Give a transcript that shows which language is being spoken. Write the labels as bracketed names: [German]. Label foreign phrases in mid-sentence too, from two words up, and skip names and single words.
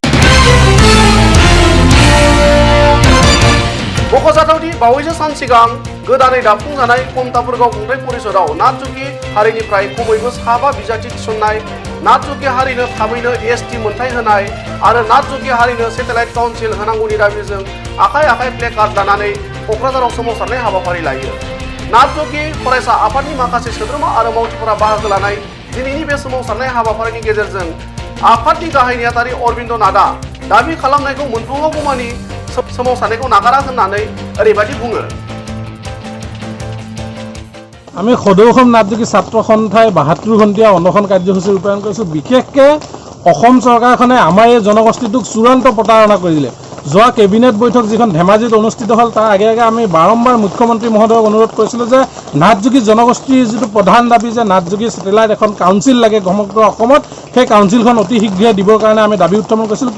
[Bodo] मख'जाथावदि बावैसो सान सिगां गोदानै दाफुंजानाय कमतापुरगाव खुंथाय परिषदआव नाथजुगि हारिनिफ्राय खमैबो 7 बिजाथि थिसननाय, नाथजुगि हारिनो थाबैनो एसटि मोनथाय होनाय आरो नाथजुगि हारिनो [English] satellite council [Bodo] होनांगौनि दाबिजों आखाइ आखाइ प्लेकार्ड लानानै क'क्राझाराव सोमावसारनाय हाबाफारि लायो। नाथजुगि फरायसा आफादनि माखासे सोद्रोमा आरो मावथिफोरा बाहागो लानाय दिनैनि बे सोमावसारनाय हाबाफारिनि गेजेरजों आफादनि गाहाय नेहाथारि अरबिन्द नाथआ दाबि खालामनायखौ मोनफुङागौमानि सोमावसारनायखौ नागारा होननानै ओरैबायदि बुङो। [Assamese] আমি সদৌ অসম নাথযোগী ছাত্ৰ সন্থাই ৭২ ঘণ্টীয়া অনশন কাৰ্যসূচী ৰূপায়ণ কৰিছোঁ। বিশেষকৈ অসম চৰকাৰখনে আমাৰ এই জনগোষ্ঠীটোক চূড়ান্ত প্ৰতাৰণা কৰিলে। যোৱা কেবিনেট বৈঠক যিখন ধেমাজিত অনুষ্ঠিত হ'ল তাৰ আগে আগে আমি বাৰম্বাৰ মুখ্যমন্ত্ৰী মহোদয়ক অনুৰোধ কৰিছিলোঁ যে নাথযোগী জনগোষ্ঠীৰ যিটো প্ৰধান দাবী যে নাথযোগী চেটেলাইট এখন কাউন্সিল লাগে সমগ্ৰ অসমত, সেই কাউন্সিলখন অতি শীঘ্ৰে দিবৰ কাৰণে আমি দাবী উত্থাপন কৰিছিলোঁ।